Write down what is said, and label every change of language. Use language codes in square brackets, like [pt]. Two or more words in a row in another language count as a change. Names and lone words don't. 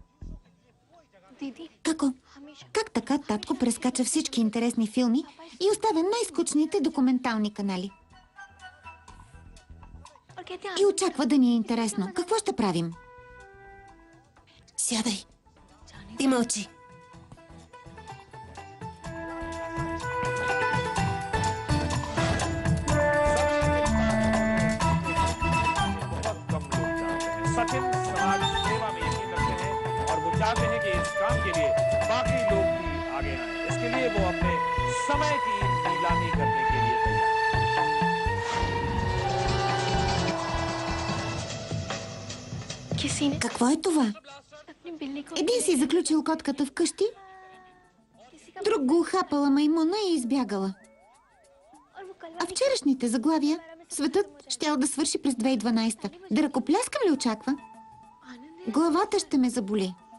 [bg] Како? Как така татко прескача всички интересни филми и оставя най-скучните документални канали? И очаква да ни е интересно. Какво ще правим? Сядай. Ти мълчи. [hi] सचिन समाज सेवा में यकीन रखते हैं और वो चाहते हैं कि इस काम के लिए बाकी लोग भी आगे आए। इसके लिए वो अपने समय की नीलामी करने के लिए तैयार। [bg] Какво е това? Един си заключил котката вкъщи, друг го ухапала маймуна и избягала. А вчерашните заглавия светът щял да свърши през 2012. Да ръкопляскам ли очаква? Главата ще ме заболи.